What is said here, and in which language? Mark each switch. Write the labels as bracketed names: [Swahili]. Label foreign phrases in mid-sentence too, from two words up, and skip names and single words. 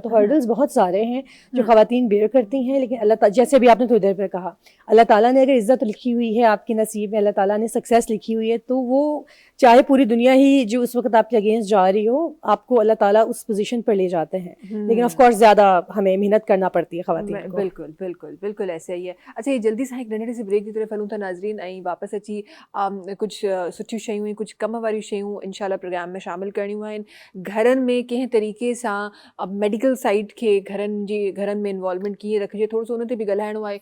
[Urdu] تو ہرڈلز بہت سارے ہیں جو خواتین بیئر کرتی ہیں، لیکن اللہ، جیسے بھی آپ نے تھوڑی دیر پر کہا، اللہ تعالیٰ نے اگر عزت لکھی ہوئی ہے آپ کے نصیب میں، اللہ تعالیٰ نے سکسیس لکھی ہوئی ہے، تو وہ چاہے پوری دنیا ہی جو اس وقت آپ کے اگینسٹ جا رہی ہو، آپ کو اللہ تعالیٰ اس پوزیشن پر لے جاتے ہیں. لیکن [English] of course [Urdu] زیادہ ہمیں محنت کرنا پڑتی ہے خواتین کو. بالکل ایسے ہی ہے۔ اچھا, [Sindhi] يہ جلدي سا هڪ ننڍڙي سي بريڪ جي طرف هلون ٿا ناظرين، ۽ واپس اچي ڪجهه سٺيون شيون ۽ ڪجهه ڪم واريون شيون ان شاءالله پروگرام ۾ شامل ڪرڻيون آهن. گهرن ۾ ڪنهن طريقي سان [English] medical side [Sindhi] کي گهرن ۾ انوالومينٽ ڪيئن رکجي، ٿورو سو ان تي به ڳالهائڻو آهي.